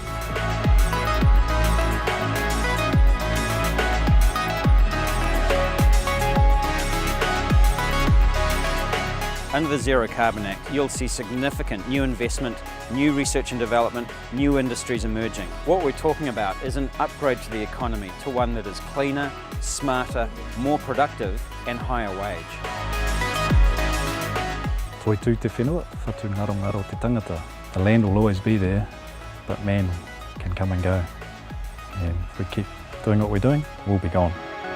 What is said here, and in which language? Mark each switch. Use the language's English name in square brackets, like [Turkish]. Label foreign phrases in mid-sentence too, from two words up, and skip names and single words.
[English] Under the Zero Carbon Act, you'll see significant new investment, new research and development, new industries emerging. What we're talking about is an upgrade to the economy to one that is cleaner, smarter, more productive and higher wage. [Māori] Toi tū te whenua, whatu ngaro ngaro te tangata. [English] The land will always be there, but man can come and go. And if we keep doing what we're doing, we'll be gone.